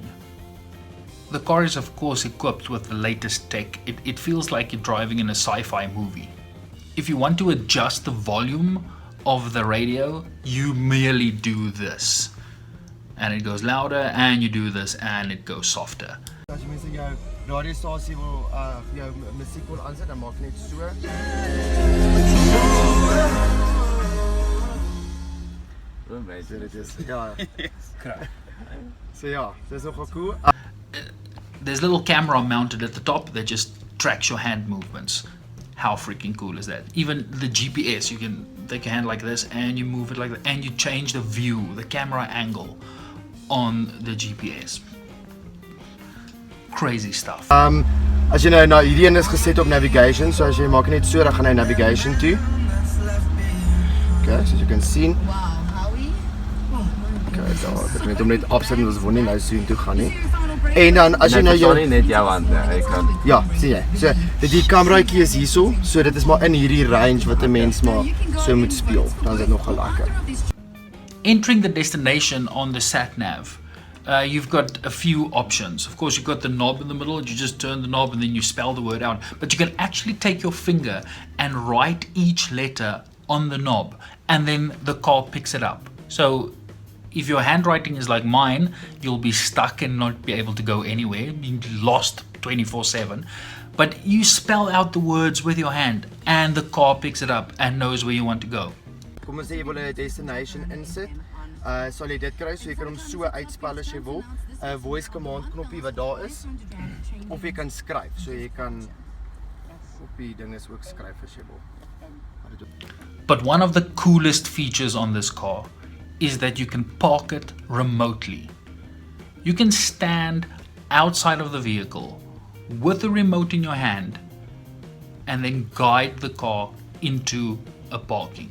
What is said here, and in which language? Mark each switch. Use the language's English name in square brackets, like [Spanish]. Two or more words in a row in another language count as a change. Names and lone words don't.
[English] The car is of course equipped with the latest tech. It feels like you're driving in a sci-fi movie. If you want to adjust the volume of the radio, you merely do this. And it goes louder, and you do this and it goes softer. [Afrikaans] As jy mense jou radiostasie wil jou musiek wil aansit, dan maak net so. Ja. So ja, dis nogal cool. [English] There's a little camera mounted at the top that just tracks your hand movements. How freaking cool is that? Even the GPS, you can take your hand like this and you move it like that, and you change the view, the camera angle on the GPS. Crazy stuff. [Afrikaans] As jy nou hierdie een is geset op navigation, so as jy maak net so, dan gaan hy navigation toe. [English] Okay, so as you can see. [Afrikaans] Okay, so ek moet hom net afsit, ons wil nie nou so intoe gaan nie. En dan as jy nou jou net jou hand, ek kan. Ja, sien jy. So die kameraatjie is hierso, so dit is maar in hierdie range wat 'n mens maar so moet speel. Dan is dit nogal lekker. [English] Entering the destination on the sat nav you've got a few options. Of course, you've got the knob in the middle. You just turn the knob and then you spell the word out. But you can actually take your finger and write each letter on the knob, and then the car picks it up. So if your handwriting is like mine, you'll be stuck and not be able to go anywhere, be lost 24/7. But you spell out the words with your hand and the car picks it up and knows where you want to go. [Afrikaans] Kom ons sê jy wil 'n destination insit. Sal jy dit kry, so jy kan hom so uitspel as jy wil. 'n [English] Voice command [Afrikaans] knoppie wat daar is. Of jy kan skryf, so jy kan op die ding is ook skryf as jy wil. [English] But one of the coolest features on this car is that you can park it remotely. You can stand outside of the vehicle with the remote in your hand and then guide the car into a parking.